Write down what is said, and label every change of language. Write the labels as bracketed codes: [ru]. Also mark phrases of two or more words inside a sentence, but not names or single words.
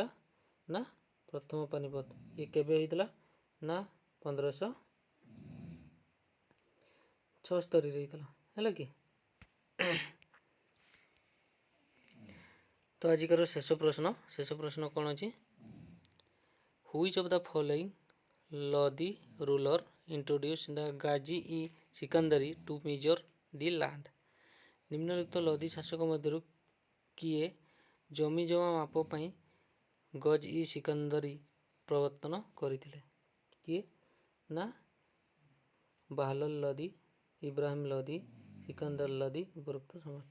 [or] ନା ପ୍ରଥମ ପାନିପତ। ଇଏ କେବେ ହେଇଥିଲା? ନା 1576 ହେଇଥିଲା। ହେଲା କି ତ ଆଜିକାର ଶେଷ ପ୍ରଶ୍ନ କ'ଣ ଅଛି? [en] Which of the following Lodi ruler introduced the Gazi-i-Sikandari to measure the land? [or] ନିମ୍ନଲିଖିତ ଲଦି ଶାସକ ମଧ୍ୟରୁ କିଏ ଜମି ଜମା ମାପ ପାଇଁ ଗଜ-ଇ-ସିକନ୍ଦରୀ ପ୍ରବର୍ତ୍ତନ କରିଥିଲେ? କିଏ? ନା ବାହଲଲ ଲଦି, ଇବ୍ରାହିମ ଲଦି, ସିକନ୍ଦର ଲଦି, ଉପରୋକ୍ତ ସମସ୍ତ।